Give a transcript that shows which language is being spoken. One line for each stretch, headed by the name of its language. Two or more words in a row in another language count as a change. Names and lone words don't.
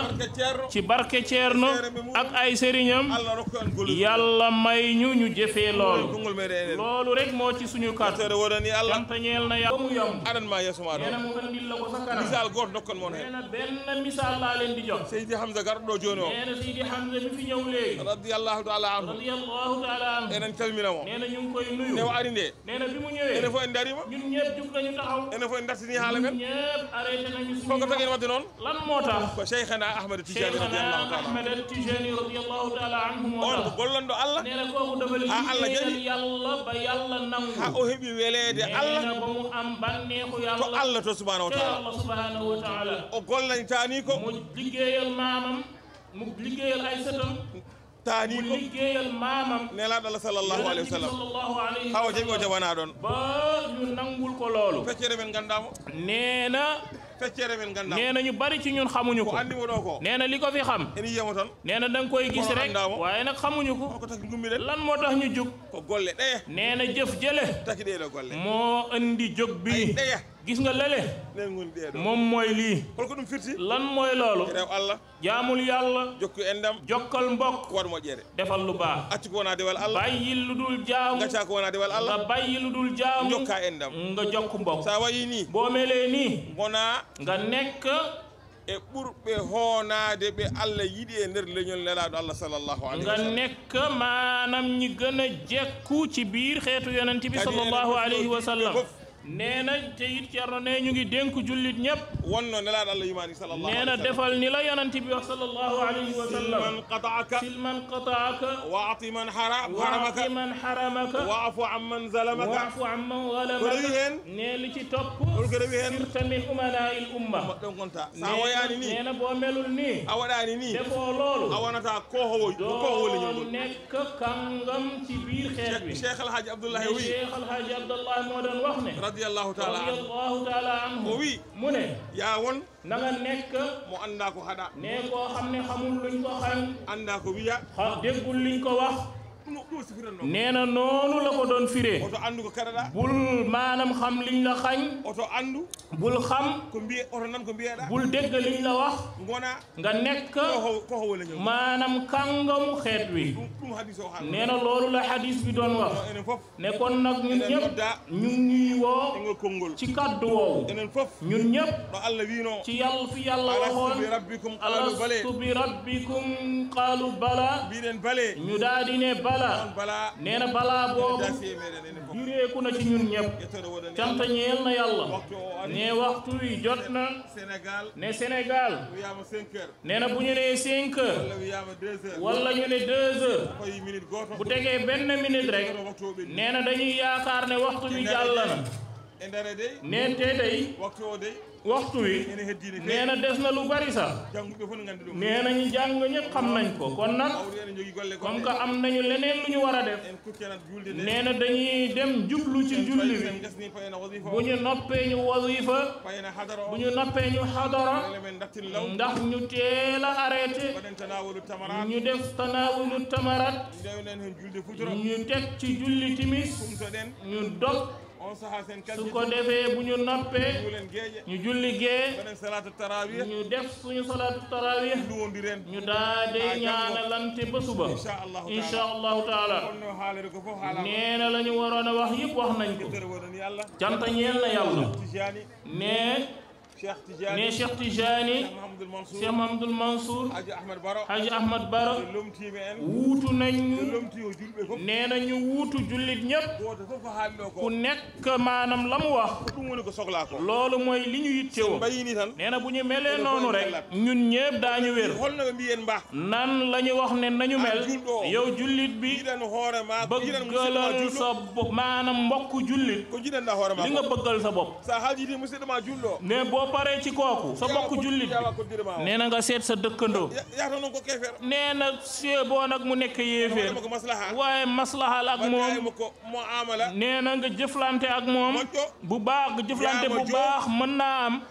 Fula: barke ceerno
Wolof: ci barke Ceerno ak ay sëriñam
Fula: allah rokku en gollude
Wolof: yàlla may ñu ñu jëfee loolu
Fula: konngol meɗen enen
Wolof: loolu rek moo ci suñu kàddu
Fula: tere wonani allah
Wolof: cantañeel na yàlla mu yomb
Fula: aɗanma yeeso maɗa
Wolof: nee na mu andi andil la ko sa kanam
Fula: misal goto dokkon moon
Wolof: nee
Fula: hen
Wolof: na benn misaal laa leen di jox
Fula: Seydi Hamza garɗo joni o
Wolof: nee na Seydi Hamza mi fi ñëw léegi
Arabic: رضي الله تعالى عنه رضي الله تعالى عنه
Fula: enen calminamo
Wolof: nee na ñu ngi koy nuyu
Fula: ne o ari nde
Wolof: nee na bi mu ñëwee
Fula: enen fof en darima
Wolof: ñun ñëpp jug nañu taxaw
Fula: enen fof en dartini haala men
Wolof: ñëpp arrêté nañu
Fula: koko
Wolof: suñu
Fula: tagui en wadde noon
Wolof: lan moo tax
Fula: ko cheikhana ahmad tijani Cheikhana
Arabic: رضي الله تعالى
Wolof: Ahmed Tijani
Arabic: رضي الله تعالى عنه
Wolof: moo
Fula: on ko
Wolof: tax
Fula: gollonɗo Allah
Wolof: nee na kooku dafa Allah liggéeyal
Fula: jaɓi.
Wolof: yàlla ba yàlla nangu
Fula: ha o heeɓi welede
Wolof: nee Allah na ba mu am bànneexu
Fula: to
Wolof: yàlla
Arabic: Allah to سبحانه و
Wolof: te
Arabic: تعالى Allah سبحانه وتعالى
Fula: o gollani tani ko
Wolof: mu liggéeyal maamam mu liggéeyal ay sëtam
Fula: tani
Wolof: mu
Fula: ko
Wolof: liggéeyal maamam
Fula: nelaɗo Allah
Arabic: صلى الله عليه وسلم صلى الله عليه hawa wa
Fula: jaɓi o
Arabic: سلم
Fula: jaɓana ɗon
Wolof: ba ñu nangul ko loolu
Fula: feccere men gandamo
Wolof: nee na
Fula: feccere men gandamo
Wolof: nee na ñu bari ci ñun xamuñu
Fula: ko ko andimo ɗo ko
Wolof: nee na li ko fi xam
Fula: en yiyamo tan
Wolof: nee na da nga koy gis
Fula: Kono
Wolof: rek
Fula: andaamo.
Wolof: waaye nag xamuñu ko
Fula: ko taki gummiɗen
Wolof: lan moo tax ñu jóg
Fula: ko golle ɗeya
Wolof: nee na jëf jële
Fula: taki ɗeɗo golle
Wolof: moo indi jóg bi
Fula: ɗeya
Wolof: gis nga lële
Fula: nen goni ɗeɗo
Wolof: moom mooy lii
Fula: holko ɗum firti
Wolof: lan mooy loolu
Fula: rew Allah
Wolof: jaamul yàlla
Fula: jokku endam
Wolof: jokkal mbokk
Fula: waɗ moƴƴere
Wolof: defal lu baax
Fula: accu ko wona dewal Allah
Wolof: bàyyil lu dul jaamu
Fula: gacca ko wona dewal Allah
Wolof: nga bàyyi lu dul jaamu
Fula: jokka endam
Wolof: nga jokk mbokk
Fula: sa wayi ni
Wolof: boo melee nii
Fula: gona
Wolof: nga nekk
Fula: e ɓurɓe hoonade ɓe Allah yiɗi e nder leñol nelaɗo Allah
Arabic: صلى الله عليه و
Wolof: nga
Arabic: سلم
Wolof: nekk maanaam ñi gën a jekku ci biir xeetu yonent bi
Arabic: صلى الله عليه وسلم
Wolof: nee na te it Cerno ne ñu ngi dénk jullit ñëpp
Fula: wonno nelaɗo Allah yimani sallallahu
Wolof: nee na defal ni la yonent bi wax
Arabic: صلى الله عليه وسلم من قطعك صل من قطعك وأعط من حرمك وأعط من حرمك واعف عمن ظلمك واعف عمن
Fula: ko rewi
Arabic: ظلمك
Fula: hen
Wolof: nee li ci topp
Fula: holko rewi hen
Arabic: صرت من أمناء الأمة
Fula: ɗon gonta sa woyani ni
Wolof: nee na boo melul nii
Fula: a waɗani ni
Wolof: defoo loolu
Fula: a wonata kohowo leñol doo ngol
Wolof: nekk kàngam ci biir xeet bi
Fula: cheikh alhaji abdoullahi wi
Wolof: Cheikh Alhaji Abdallah moo doon wax ne
Arabic: رضي الله تعالى عنه رضي الله تعالى عنه
Fula: o wi
Wolof: mu ne
Fula: ya won
Wolof: na nga nekk
Fula: mo anda ko haɗa
Wolof: ne koo xam ne xamul luñ ko xañ
Fula: anda ko wiya
Wolof: déggul liñ ko wax
Fula: ɗum sifiranno
Wolof: nee na noonu la ko doon firee
Fula: oto andu ko kaɗaɗa
Wolof: bul maanaam xam liñ la xañ
Fula: oto andu
Wolof: bul xam
Fula: ko mbiye oto nan ko mbiyeɗa
Wolof: bul dégg liñ la wax
Fula: gona
Wolof: nga nekk
Fula: kohowo leñol
Wolof: maanaam kàngamu xeet wi
Fula: ɗum hadis o
Wolof: nee na loolu la hadis bi doon wax
Fula: enen fof
Wolof: ne kon nag ñun
Fula: enen
Wolof: ñëpp
Fula: nodda
Wolof: ñu ngi woo
Fula: engol konngol
Wolof: ci kaddu woowu
Fula: enen fof
Wolof: ñun ñëpp
Fula: ɗo Allah wino
Wolof: ci yàlla fi yàlla
Arabic: alastu
Wolof: waxoon
Arabic: بربكم قالوا بلى ألست بربكم قالوا بلى
Fula: mbiɗen bale
Wolof: ñu daal di ne bala
Fula: on bala
Wolof: nee na balaa boobu
Fula: dasi e meɗen enen fof
Wolof: jureeku na ci ñun ñëpp
Fula: ƴettoɗo woɗani
Wolof: cant ñeel na yàlla
Fula: waktu o ari
Wolof: ne waxtu wi jot na
Fula: Sénégal
Wolof: ne Sénégal
Fula: wiyama 5 heures
Wolof: nee na bu ñu nee 5 heures
Fula: walla wiyama 2 heures
Wolof: wala ñu ne 2 heures
Fula: fayi minute goto
Wolof: bu tegee benn minute rek
Fula: oto waktu o ɓenni
Wolof: nee na dañuy yaakaar ne waxtu bi jàll na
Fula: e ndare dey
Wolof: neen te day
Fula: waktu o dey
Wolof: waxtu wi
Fula: ene heddini
Wolof: nee na des na lu bari sax
Fula: jangguɓe fof ne gandi ɗum
Wolof: nee na ñu jàng ñëpp xam nañ ko kon nag
Fula: awdi ene jogui golle
French: comme que
Wolof: am nañu leneen lu ñu war a def
Fula: en kukkenat julde nde
Wolof: nee na dañuy dem jublu ci julli
Fula: en
Wolof: bi
Fula: gasni fayena wasifa
Wolof: bu ñu noppee ñu wasifa
Fula: fayena hadara o
Wolof: bu ñu noppee ñu xadara
Fula: ele men dattin law
Wolof: ndax ñu teel a arrêté
Fula: waɗen tanawolu tamarat
Wolof: ñu def tanawulu tamarat
Fula: ndewnen hen julde futuro
Wolof: ñu teg ci julli timis
Fula: kumtoɗen
Wolof: ñu dog
Fula: on saha sen
Wolof: su ko defee bu ñu noppee
Fula: juulen gueeƴe
Wolof: ñu julli gee
Fula: waɗen
Arabic: صلاة التراويح
Wolof: ñu def suñu
Arabic: صلاة التراويح
Fula: luwodiren
Wolof: ñu daade ñaanalante ba suba
Arabic: إن شاء الله تعالى
Fula: onno haalere ko fof haala
Wolof: nee na la ñu waroon a wax yëpp wax nañ ko
Fula: tere woɗani Allah
Wolof: cant ñeel na yàlla
Fula: Tijani
Wolof: nee
Fula: Cheikh Tijani
Wolof: ne Cheikh Tijani
Fula: Mahamadou Mansour
Wolof: Cheikh Mahamadul Mansour
Fula: Haji Ahmad Baro
Wolof: Haji Ahmad Baro
Fula: lomtiɓe en
Wolof: wuutu nañ
Fula: lomti o julɓe fof
Wolof: nee na ñu wuutu jullit ñëpp
Fula: goto fof ko haali ɗo
Wolof: ku
Fula: ko
Wolof: nekk maanaam la mu wax
Fula: ɗum woni ko sohla ko
Wolof: loolu mooy li ñu yittewoo
Fula: mbayini tan
Wolof: nee na bu ñu melee noonu rek ñun ñëpp daañu wér
Fula: holno ɓe mbiyen mba
Wolof: nan la ñu wax ne nañu mel
Fula: julɗo o
Wolof: yow jullit bi
Fula: jiɗan hoore ma ko jiɗan musidɗo ma
Wolof: bëggalal
Fula: julɗo
Wolof: sa bopp maanaam mbokk jullit
Fula: ko jiɗanɗa hoore ma
Wolof: li nga bëggal sa bopp
Fula: sa haalditi musidɗo ma julɗo
Wolof: ne boo paree ci kooku sa mbokk jullit
Fula: yawa koddire ma o
Wolof: nee na nga seet sa dëkkandoo
Fula: yata noon ko kefere
Wolof: nee na boo nag mu nekk yéeféer
Fula: ko maslaha
Wolof: waaye maslahal ak moom
Fula: waɗaymo ko mo amala
Wolof: nee na nga jëflante ak moom
Fula: moƴƴo
Wolof: bu baax nga jëflante bu
Fula: Yaama joo.
Wolof: baax mën naa am